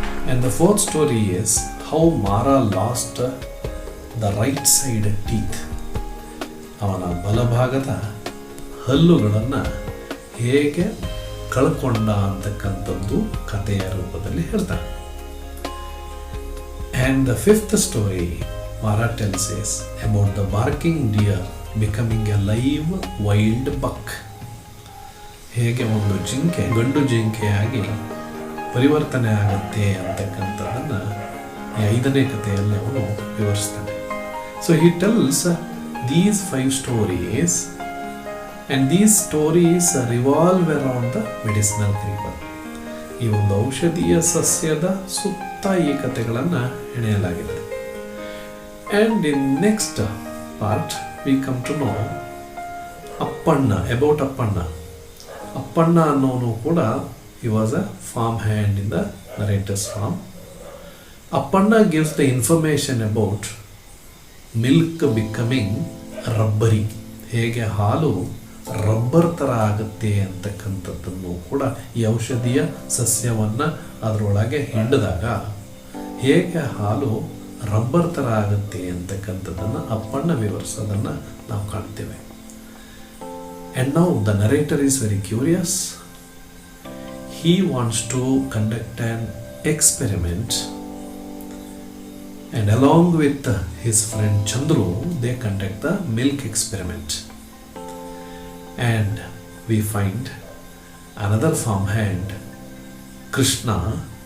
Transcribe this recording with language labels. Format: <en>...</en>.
<en>And the fourth story is how Mara lost the right side teeth.</en> <kn>ಅವನ ಬಲಭಾಗದ ಹಲ್ಲುಗಳನ್ನು ಹೇಗೆ ಕಳ್ಕೊಂಡ ಅಂತಕ್ಕಂಥದ್ದು ಕಥೆಯ ರೂಪದಲ್ಲಿ ಹೇಳ್ತಾನೆ.</kn> <en>And the fifth story Mara tells is about the barking deer becoming a live wild buck.</en> <kn>ಹೇಗೆ ಒಂದು ಜಿಂಕೆ ಗಂಡು ಜಿಂಕೆಯಾಗಿ ಪರಿವರ್ತನೆ ಆಗುತ್ತೆ ಅಂತಕ್ಕಂಥದ್ದನ್ನು ಈ 5ನೇ ಕಥೆಯಲ್ಲಿ ಅವನು ವಿವರಿಸ್ತಾನೆ.</kn> <en>So he tells these 5 stories and these stories revolve around the medicinal creeper.</en> <kn>ಈ ಒಂದು ಔಷಧೀಯ ಸಸ್ಯದ ಸುತ್ತ ಈ ಕಥೆಗಳನ್ನು ಹೆಣೆಯಲಾಗಿದೆ.</kn> <en>And in next part we come to know Appanna, about Appanna. Appanna</en> <kn>ಅನ್ನೋನು ಕೂಡ</kn> <en>He was a farm hand in the narrator's farm. Appanna gives the information about milk becoming rubbery.</en> <kn>ಹೇಗೆ ಹಾಲು ರಬ್ಬರ್ ಥರ ಆಗುತ್ತೆ ಅಂತಕ್ಕಂಥದ್ದನ್ನು ಕೂಡ ಈ ಔಷಧೀಯ ಸಸ್ಯವನ್ನು ಅದರೊಳಗೆ ಹಿಂಡಿದಾಗ ಹೇಗೆ ಹಾಲು ರಬ್ಬರ್ ಥರ ಆಗುತ್ತೆ ಅಂತಕ್ಕಂಥದ್ದನ್ನು ಅಪ್ಪಣ್ಣ ವಿವರಿಸೋದನ್ನು ನಾವು ಕಾಣ್ತೇವೆ.</kn> <en>And now the narrator is very curious. He wants to conduct an experiment, and along with his friend Chandru, they conduct the milk experiment. And we find another farmhand, Krishna.</en>